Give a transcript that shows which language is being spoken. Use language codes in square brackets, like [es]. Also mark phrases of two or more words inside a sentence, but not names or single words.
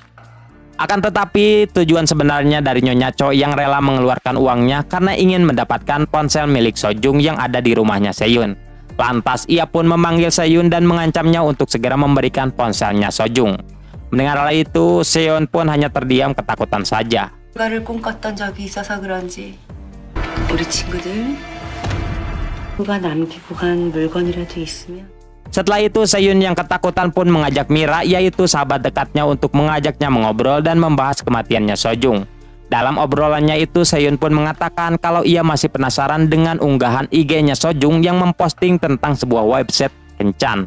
[id] Akan tetapi, tujuan sebenarnya dari Nyonya Cho yang rela mengeluarkan uangnya karena ingin mendapatkan ponsel milik Sojung yang ada di rumahnya Seyun. Lantas, ia pun memanggil Seyun dan mengancamnya untuk segera memberikan ponselnya Sojung. Mendengar hal itu, Seyun pun hanya terdiam ketakutan saja. [ko] 결과를 꿈꿨던 적이 있어서 그런지 우리 친구들 누가 남기고 간 물건이라도 있으면. [id] Setelah itu, Seyun yang ketakutan pun mengajak Mira, yaitu sahabat dekatnya, untuk mengajaknya mengobrol dan membahas kematiannya Sojung. Dalam obrolannya itu, Seyun pun mengatakan kalau ia masih penasaran dengan unggahan IG-nya Sojung yang memposting tentang sebuah website kencan.